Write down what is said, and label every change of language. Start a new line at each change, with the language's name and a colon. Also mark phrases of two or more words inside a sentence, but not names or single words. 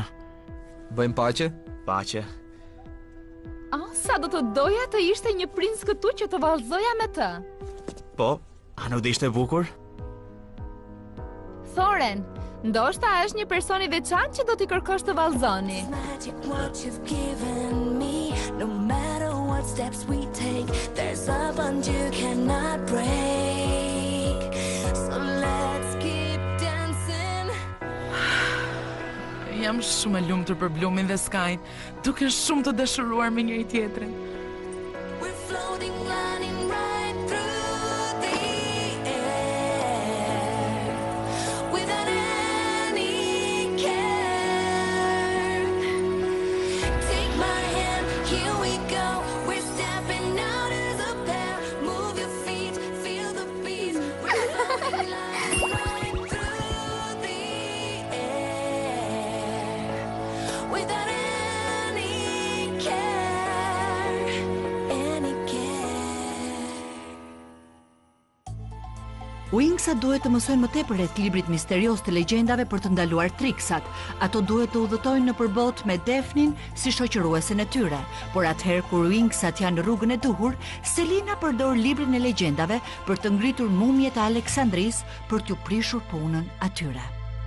Albanian: Bëjmë paqe? Paqe. Sa do të doja të ishte një princ këtu që të vallëzoja me të. Po, a nuk do ishte bukur? Thoren, ndoshta është një person i veçantë që do t'i kërkosh të vallëzoni.
English: Magic what you've given me. No matter what steps we take, there's a bond you cannot break. So let's keep dancing.
Albanian: Jam shumë e lumtur për Blumin dhe Skyn, duken shumë të dashuruar me njëri tjetrin.
English: We're floating, running right through the air without any care. Take my hand, here we go. We're stepping out as a pair. Move your feet, feel the beat. We're floating, right through the air without any care, any care.
Albanian: Wingsa duhet të mësojnë më tepër rreth librit misterios të legjendave për të ndaluar triksat. Ato duhet të udhëtojnë në përbot me Daphnin si shoqëruesen e tyre. Por atëherë kur Wingsat janë në rrugën e duhur, Selina përdor librin e legjendave për të ngritur mumjet e Aleksandris për t'u prishur punën atyre.